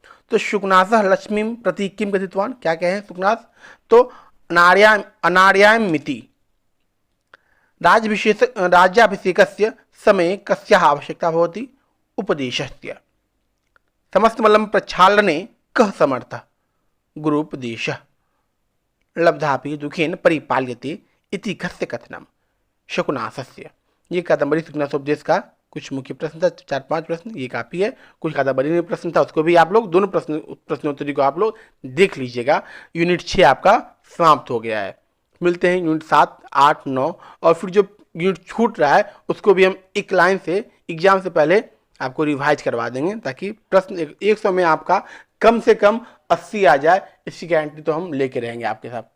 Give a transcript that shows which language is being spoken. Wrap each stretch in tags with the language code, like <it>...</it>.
<sa>तो शुकनाथ लक्ष्मी प्रति किम कथितवान,</sa> <hi>क्या कहे शुकनाथ?</hi> <sa>तो अनार्याम मिति राज्याभिषेकस्य समय कस्याः आवश्यकता भवति? उपदेशस्य। समस्त मलं प्रक्षालने कः समर्थः? गुरुपदेशः। लब्धापि दुखेन परिपाल्यते इति कस्य कथनम शकुनासस्य।</sa> <hi>ये कादम्बरी शुकनासोपदेश का कुछ मुख्य प्रश्न था, 4-5 प्रश्न, ये काफ़ी है। कुछ कादम्बरी में प्रश्न था, उसको भी आप लोग दोनों प्रश्नोत्तरी को आप लोग देख लीजिएगा। यूनिट 6 आपका समाप्त हो गया है। मिलते हैं यूनिट 7, 8, 9, और फिर जो यूनिट छूट रहा है उसको भी हम एक लाइन से एग्जाम से पहले आपको रिवाइज करवा देंगे, ताकि प्रश्न 100 में आपका कम से कम 80 आ जाए, इसकी गारंटी तो हम लेके रहेंगे आपके साथ।</hi>